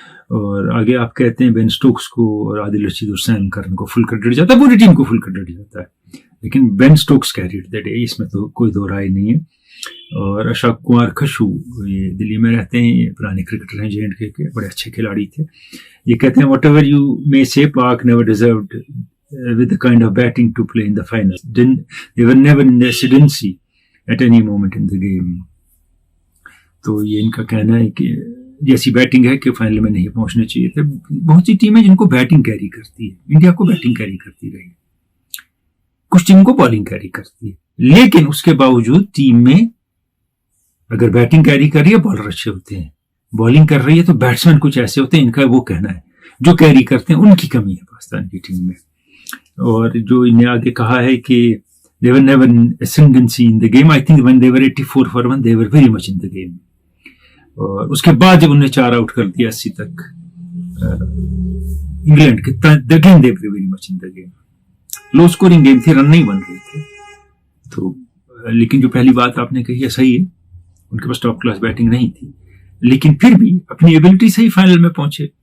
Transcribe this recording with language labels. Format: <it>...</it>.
<hi>और आगे आप कहते हैं बेन स्टोक्स को और आदिल रशीद और सैम करन को फुल क्रेडिट जाता है, पूरी टीम को फुल क्रेडिट जाता है, लेकिन</hi> <en>Ben Stokes carried the day,</en> <hi>इसमें तो कोई दो राय नहीं है. और अशोक कुमार खशू, ये दिल्ली में रहते हैं, ये पुराने क्रिकेटर हैं, J&K के बड़े अच्छे खिलाड़ी थे. ये कहते हैं</hi> <en>Whatever you may say, Pak never deserved with the kind of batting to play in the finals. They were never in the ascendancy at any moment in the game.</en> <hi>तो ये इनका कहना है कि जैसी बैटिंग है कि फाइनल में नहीं पहुंचने चाहिए थे. बहुत सी टीमें जिनको बैटिंग कैरी करती है, इंडिया को बैटिंग कैरी करती रही, कुछ टीम को बॉलिंग कैरी करती है, लेकिन उसके बावजूद टीम में अगर बैटिंग कैरी कर रही है बॉलर अच्छे होते हैं, बॉलिंग कर रही है तो बैट्समैन कुछ ऐसे होते हैं, इनका वो कहना है जो कैरी करते हैं उनकी कमी है पाकिस्तान की टीम में. और जो इन्हें आगे कहा है कि</hi> <en>they were never in ascendancy in the game. I think when they were 84 for 1 they were very much in the game.</en> <hi>और उसके बाद जब उन्हें 4 आउट कर दिया 80 तक इंग्लैंड के,</hi> <en>again they were very much in the game.</en> <hi>Low scoring game थी, रन नहीं बन रहे थे. तो लेकिन जो पहली बात आपने कही है सही है, उनके पास टॉप क्लास बैटिंग नहीं थी, लेकिन फिर भी अपनी एबिलिटी से ही फाइनल में पहुंचे.</hi>